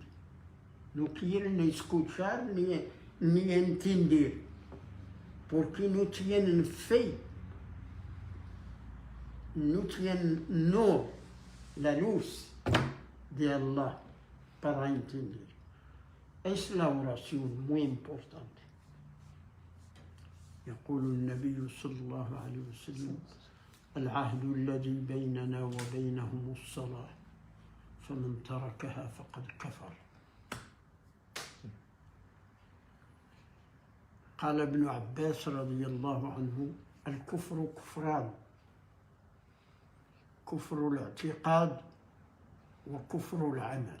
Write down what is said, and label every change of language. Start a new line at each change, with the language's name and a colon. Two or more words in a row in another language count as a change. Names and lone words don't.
Spanish: No quieren escuchar ni entender. Porque no tienen fe. No tienen la luz de Allah para entender. Es la oración muy importante.
Arabic: يقول النبي صلى الله عليه وسلم العهد الذي بيننا وبينهم الصلاة فمن تركها فقد كفر. قال ابن عباس رضي الله عنه الكفر كفران، كفر الاعتقاد وكفر العمل.